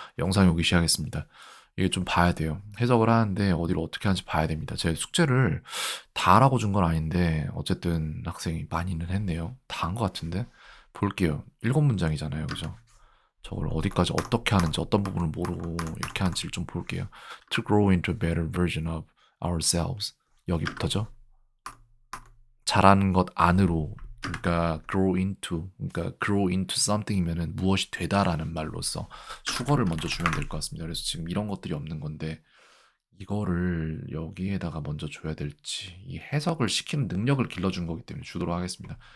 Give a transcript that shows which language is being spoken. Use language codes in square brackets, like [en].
[ko] 영상이 오기 시작했습니다. 이게 좀 봐야 돼요. 해석을 하는데 어디를 어떻게 하는지 봐야 됩니다. 제 숙제를 다 하라고 준 건 아닌데 어쨌든 학생이 많이는 했네요. 다 한 것 같은데 볼게요. 7문장이잖아요. 그죠? 저걸 어디까지 어떻게 하는지 어떤 부분을 모르고 이렇게 하는지를 좀 볼게요. [en] To grow into a better version of ourselves. [ko] 여기부터죠. 자라는 것 안으로, 그러니까 [en] grow into something [ko] 이면은 무엇이 되다라는 말로써 수거를 먼저 주면 될 것 같습니다. 그래서 지금 이런 것들이 없는 건데 이거를 여기에다가 먼저 줘야 될지, 이 해석을 시키는 능력을 길러준 거기 때문에 주도록 하겠습니다.